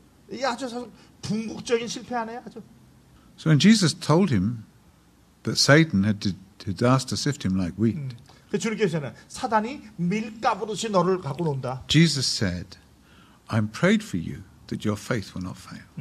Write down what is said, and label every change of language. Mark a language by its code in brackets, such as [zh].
[ko] 이게 아주 궁극적인 실패 아니에요? 아주. [en] So when Jesus told him that Satan had asked to sift him like wheat, [ko] 그 주님께서는 사단이 밀가부르듯이 너를 갖고 논다. [en] Jesus said, "I'm prayed for you that your faith will not fail."